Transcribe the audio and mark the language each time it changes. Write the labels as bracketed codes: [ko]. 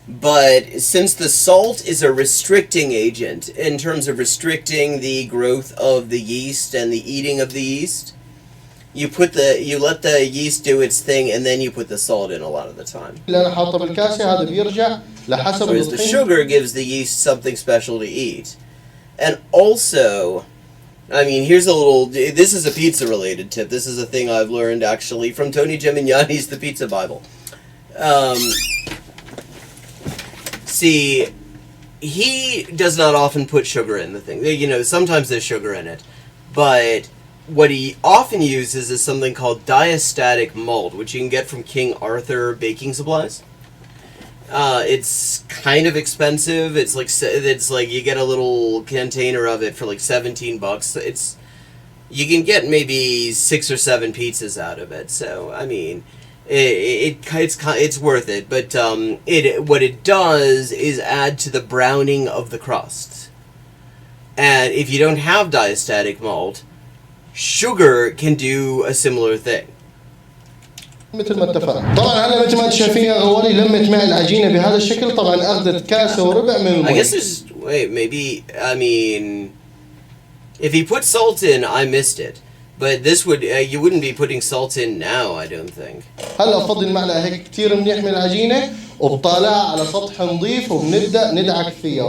[en] But since the salt is a restricting agent in terms of restricting the growth of the yeast and the eating of the yeast, you let the yeast do its thing and then you put the salt in a lot of the time. [ar] اللي انا حاطه بالكاسه هذا بيرجع لحسب [en] Whereas the sugar gives the yeast something special to eat. And also, I mean, this is a pizza related tip. This is a thing I've learned actually from Tony Gemignani's The Pizza Bible. See, he does not often put sugar in the thing. You know, sometimes there's sugar in it. But what he often uses is something called diastatic malt, which you can get from King Arthur baking supplies. It's kind of expensive. It's like you get a little container of it for like $17. You can get maybe 6 or 7 pizzas out of it. So I mean, it's worth it. But what it does is add to the browning of the crust. And if you don't have diastatic malt, sugar can do a similar thing. [ar] مثل ما اتفقنا. طبعا هلا مثل ما انتم شايفين يا غوالي لمت معي العجينه بهذا الشكل. طبعا اخذت كاسه وربع من المي. [en] I guess maybe I mean, if he put salt in, I missed it. But this you wouldn't be putting salt in now, I don't think. [ar] هلا بفضل معلقه هيك كثير منيح من العجينه وبطالعها على سطح نظيف وبنبدا ندعك فيها.